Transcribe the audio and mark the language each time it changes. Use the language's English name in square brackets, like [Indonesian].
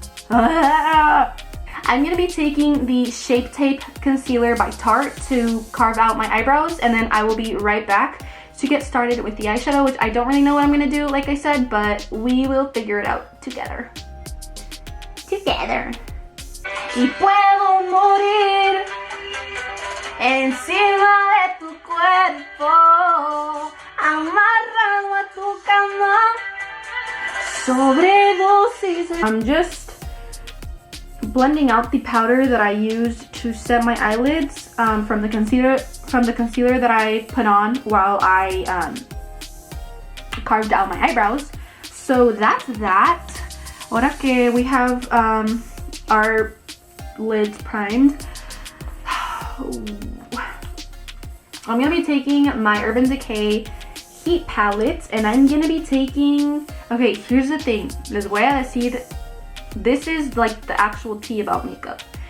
[English] I'm gonna be taking the Shape Tape Concealer by Tarte to carve out my eyebrows, and then I will be right back to get started with the eyeshadow, which I don't really know what I'm gonna do, like I said, but we will figure it out together. [Spanish] Y puedo morir encima de tu cuerpo, amarrado a tu cama, sobredosis. [English] I'm just blending out the powder that I used to set my eyelids from the concealer that I put on while I carved out my eyebrows. So that's that. [Spanish] Ahora que [English] we have our lids primed, I'm gonna be taking my Urban Decay Heat Palette, and I'm gonna be taking, okay, here's the thing, [Spanish] les voy a decir, [English] this is like the actual tea about makeup.